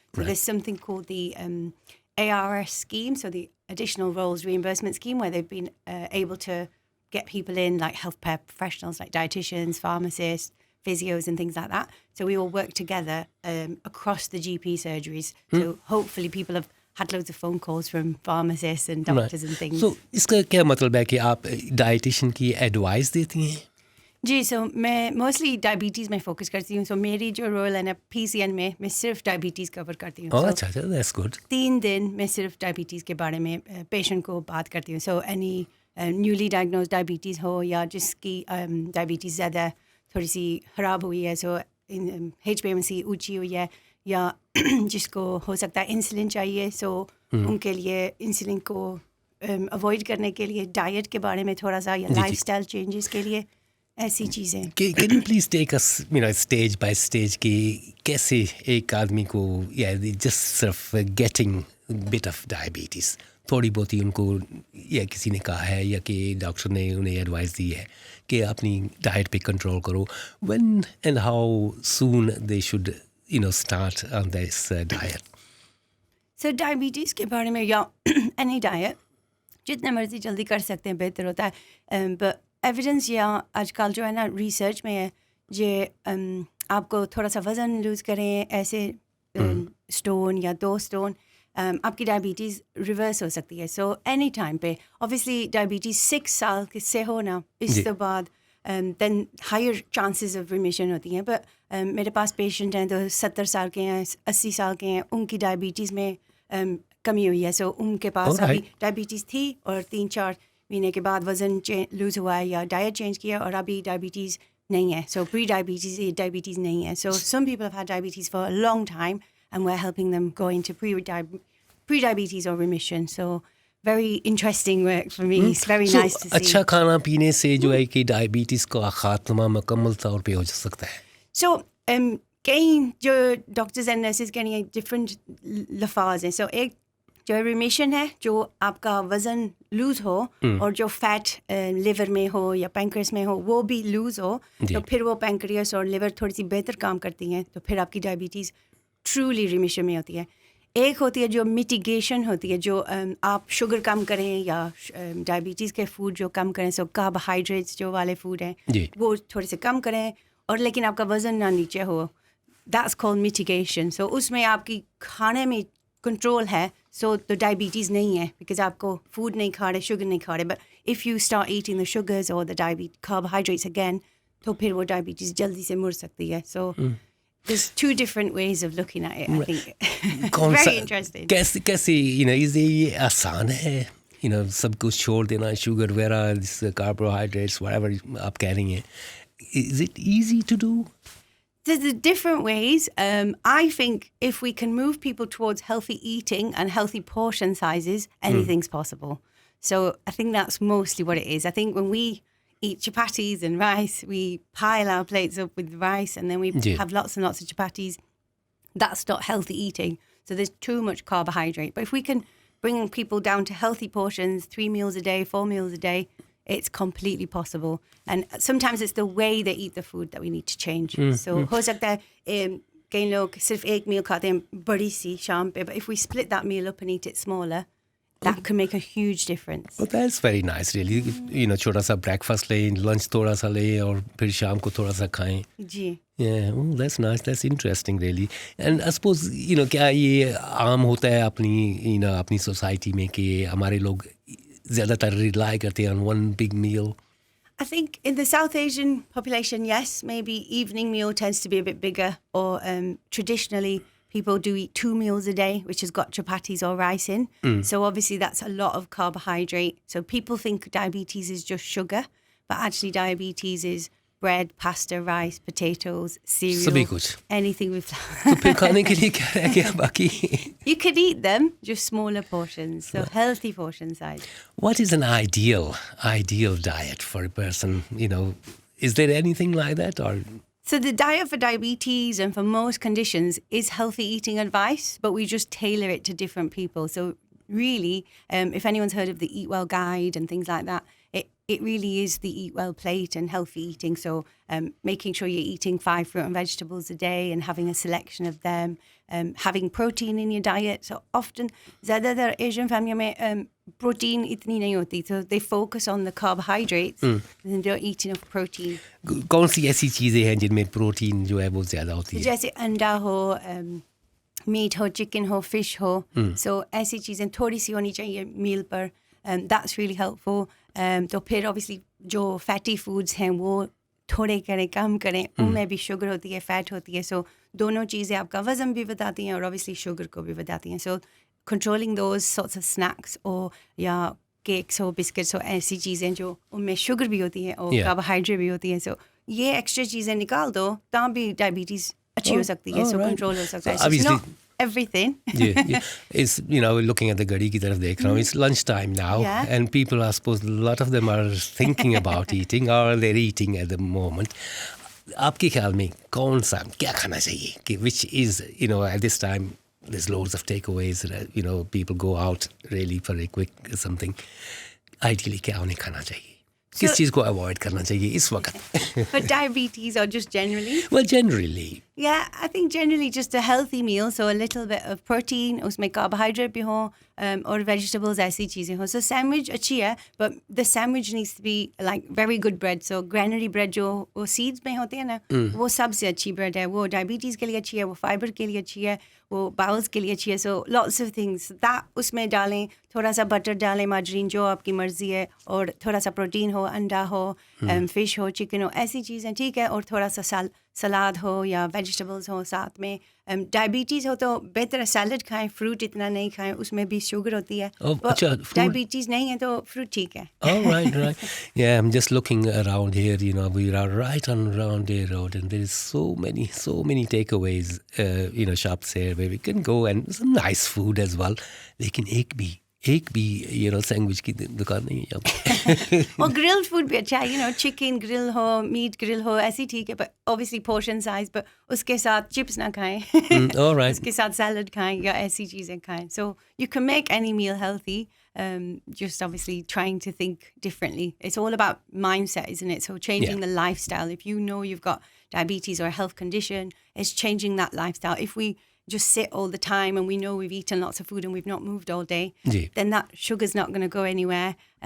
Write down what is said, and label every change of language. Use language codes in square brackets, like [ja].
[en] So there's something called the ARS scheme, so the Additional Roles Reimbursement Scheme, where they've been able to get people in, like healthcare professionals, like dietitians, pharmacists, physios and things like that. So we all work together across the GP surgeries. So hopefully people have had loads of phone calls from pharmacists and doctors and things. [hi] So, इसका क्या मतलब है कि आप dietitian की advice देती हैं? जी, so मैं मोस्टली डायबिटीज़ में फोकस करती हूँ. So मेरी जो रोल है ना PCN में, मैं सिर्फ डायबिटीज़ कवर करती हूँ. [en] Oh, अच्छा, that's good. [hi] 3 दिन मैं सिर्फ डायबिटीज़ के बारे में पेशेंट को बात करती हूँ. [en] So any newly diagnosed [hi] diabetes हो या जिसकी डायबिटीज़ ज़्यादा थोड़ी सी ख़राब हुई है, so HbA1c ऊंची हुई है, या जिसको हो सकता है इंसुलिन चाहिए, so उनके लिए इंसुलिन को अवॉइड करने के लिए डाइट के बारे में थोड़ा सा, या लाइफस्टाइल चेंजेस के लिए ऐसी चीज़ें. [en] Can you please take us, stage by stage [hi] कि कैसे एक आदमी को just सिर्फ [en] getting bit of diabetes, [hi] थोड़ी बहुत ही उनको या किसी ने कहा है या कि डॉक्टर ने उन्हें एडवाइस दी है कि अपनी डाइट पे कंट्रोल करो. [en] When and how soon they should start on this diet? [hi] So diabetes के बारे में या एनी डाइट जितना मर्जी जल्दी कर सकते हैं बेहतर होता है. बट एविडेंस या आजकल जो है ना रिसर्च में है जे आपको थोड़ा सा वज़न लूज़ करें, ऐसे स्टोन या 2 स्टोन, आपकी डायबिटीज़ रिवर्स हो सकती है. सो एनी टाइम पे ऑब्वियसली डायबिटीज़ 6 साल से हो ना, इसके बाद [en] then higher chances of remission [hi] होती हैं. बट मेरे पास पेशेंट हैं तो 70 साल के हैं, 80 साल के हैं, उनकी डायबिटीज़ में कमी हुई है. सो उनके पास अभी डायबिटीज़ थी और 3-4 महीने के बाद वज़न लूज़ हुआ है या डाइट चेंज किया और अभी डायबिटीज़ नहीं है. सो प्री डायबिटीज़ नहीं है. [en] So some people have had diabetes for a long time and we're helping them go into pre-diabetes or remission. So very interesting work for me. It's very nice to see. [hi] अच्छा खाना पीने से जो है कि diabetes का खात्मा मुकम्मल तौर पे हो सकता है. So कई जो डॉक्टर्स एंड नर्सेज के लिए डिफरेंट लफाज हैं. सो एक जो रिमिशन है, जो आपका वज़न लूज़ हो और जो फैट लिवर में हो या पैंक्रियास में हो वो भी लूज़ हो, तो फिर वो पैंक्रियास और लिवर थोड़ी सी बेहतर काम करती हैं, तो फिर आपकी डायबिटीज़ ट्रूली रिमिशन में होती है. एक होती है जो मिटिगेशन होती है, जो आप शुगर कम करें या डायबिटीज़ के फूड जो कम करें, सो कार्बोहाइड्रेट्स जो वाले फूड हैं वो थोड़े से कम करें और लेकिन आपका वज़न ना नीचे हो. [en] That's called mitigation. [hi] सो उसमें आपकी खाने में कंट्रोल है, सो तो डायबिटीज़ नहीं है बिकॉज आपको फूड नहीं खा रहे, शुगर नहीं खा रहे. [en] but if you start eating the sugars [hi] और [en] the carbohydrates again, [hi] तो फिर वो डायबिटीज़ जल्दी से मुड़ सकती है. [en] So there's 2 different ways of looking at it, I think. Very interesting. [hi] कैसे is ये आसान है सब कुछ छोड़ देना, शुगर वगैरह, कार्बोहाइड्रेट्स, whatever आप कह रही हैं. [en] Is it easy to do? There's different ways. I think if we can move people towards healthy eating and healthy portion sizes, anything's possible. So I think that's mostly what it is. I think when we eat chapatis and rice, we pile our plates up with rice and then we have lots and lots of chapatis. That's not healthy eating. So there's too much carbohydrate. But if we can bring people down to healthy portions, 3 meals a day, 4 meals a day, it's completely possible. And sometimes it's the way they eat the food that we need to change. So [hi] हो सकता है कई लोग सिर्फ एक meal खाते हैं बड़ी सी शाम पे, [en] but if we split that meal up and eat it smaller, that can make a huge difference. Well, that's very nice, really. [hi] छोटा सा breakfast लें, lunch थोड़ा सा लें और फिर शाम को थोड़ा सा खाएं. जी. [en] Yeah, that's nice. That's interesting, really. And I suppose, [hi] क्या ये आम होता है अपनी society में कि हमारे लोग ज़्यादातर rely करते हैं [en] on one big meal? I think in the South Asian population, yes, maybe evening meal tends to be a bit bigger, or traditionally people do eat 2 meals a day, which has got chapatis or rice in. So obviously that's a lot of carbohydrate. So people think diabetes is just sugar, but actually diabetes is bread, pasta, rice, potatoes, cereal, [hi] सभी कुछ [en] anything with [hi] तो फिर खाने के लिए क्या रह गया बाकी [en] You could eat them, just smaller portions, so healthy portion size. What is an ideal diet for a person, is there anything like that or So the diet for diabetes and for most conditions is healthy eating advice, but we just tailor it to different people. So really, if anyone's heard of the Eat Well Guide and things like that, it really is the Eat Well plate and healthy eating. So making sure you're eating 5 fruit and vegetables a day and having a selection of them, having protein in your diet. So often, [hi] ज़्यादातर Asian family में protein इतनी नहीं होती. [en] So they focus on the carbohydrates and don't eat enough protein. [hi] कौन सी ऐसी चीजें हैं जिनमें प्रोटीन जो है वो ज्यादा होती है जैसे अंडा हो, मीट हो, चिकन हो, फिश हो. So ऐसी चीज़ें थोड़ी सी होनी चाहिए मील पर. [en] That's really helpful. [hi] तो फिर obviously जो fatty foods हैं वो थोड़े करें, कम करें. उनमें भी शुगर होती है, फैट होती है. So दोनों चीज़ें आपका वज़न भी बताती हैं और obviously शुगर को भी बताती हैं. [en] So controlling those sorts of snacks or [hi] या केक्स हो, बिस्किट्स हो, ऐसी चीज़ें जो उनमें शुगर भी होती है और कार्बोहाइड्रेट भी होती है. So ये एक्स्ट्रा चीज़ें निकाल दो तब भी डायबिटीज़ अच्छी हो सकती है. So कंट्रोल हो सकता है. [en] So it's not everything. yeah. It's, looking at the [hi] gadi ki taraf dekh raha hu. [en] It's lunchtime now. Yeah. And people are supposed, a lot of them are thinking about eating or they're eating at the moment. [hi] आपके ख्याल में कौन सा क्या खाना चाहिए कि [en] which is, at this time there's loads of takeaways, people go out really for a quick something. [hi] Ideally क्या उन्हें खाना चाहिए? किस चीज़ को avoid करना चाहिए इस वक्त? [en] For diabetes or just generally? Well, generally. Yeah, I think generally just a healthy meal, so a little bit of protein, [hi] उसमें carbohydrate भी हो, और vegetables ऐसी चीज़ें हो. [en] So sandwich [hi] अच्छी है, [en] but the sandwich needs to be like very good bread. [hi] So granary bread जो वो seeds में होते हैं ना, वो सबसे अच्छी bread है. वो diabetes के लिए अच्छी है, वो fiber के लिए अच्छी है, वो bowels के लिए अच्छी है. [en] So lots of things. [hi] That उसमें डालें, थोड़ा सा butter डालें, margarine जो आपकी मर्जी है, और थोड़ा सा protein हो, अंडा हो, fish हो, chicken हो, ऐसी चीज़ें ठीक है. और थोड़ा सा सलाद हो या वेजिटेबल्स हो साथ में. डायबिटीज़ हो तो बेहतर सैलड खाएं, फ्रूट इतना नहीं खाएं, उसमें भी शुगर होती है. डायबिटीज़ नहीं है तो फ्रूट ठीक है. [en] Oh, right. Yeah, I'm just looking around here, we are right on Roundhay Road and there is so many takeaways, shops here where we can go and some nice food as well. [hi] लेकिन एक भी sandwich की दुकान नहीं है यहाँ पे. और ग्रिल्ड फूड भी अच्छा है, चिकन ग्रिल हो, मीट ग्रिल हो, ऐसी ठीक है, [en] but obviously portion size, [hi] but उसके साथ चिप्स ना खाएं. [en] All right. [hi] उसके साथ सैलड खाएं या ऐसी चीज़ें खाएं. [en] So you can make any meal healthy, just obviously trying to think differently. It's all about mindset, isn't it? So changing the lifestyle. If you know you've got diabetes or a health condition, it's changing that lifestyle. If we just sit all the time and we know we've eaten lots of food and we've not moved all day, then that sugar's not going to go anywhere.